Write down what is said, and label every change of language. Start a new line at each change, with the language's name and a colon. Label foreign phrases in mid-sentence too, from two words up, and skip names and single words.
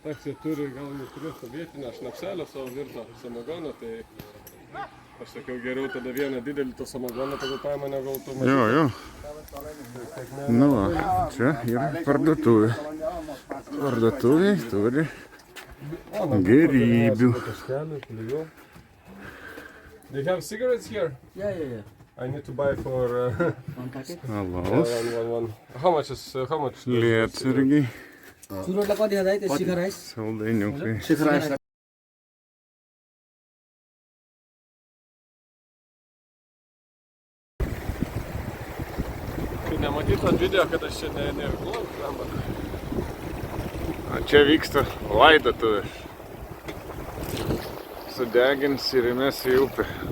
Lithuanian: Toks jie turi, gal jau turiu sovietinę šnapselę savo virtą samogoną, tai aš sakiau, geriau tada vieną didelį to samogoną pagal paimą negu to mažą. Jo, jo. Nu va, čia yra parduotuvė. Parduotuvė turi gerybių.
English: They have cigarettes here? Yeah. I need to buy for One packet.
Lithuanian: Alaus,
English: one. How much is
Lithuanian: lietsargiai,
Nepali: चुरोटलाई कति खाँदा त्यो शिखर राइस
Lithuanian: saldainiukai.
Nepali: शिखर राइस
Lithuanian: Tai nematytas video, kad aš čia neirklau, skamba. O čia vyksta laidotuvės. Sudegins ir įmes į upę.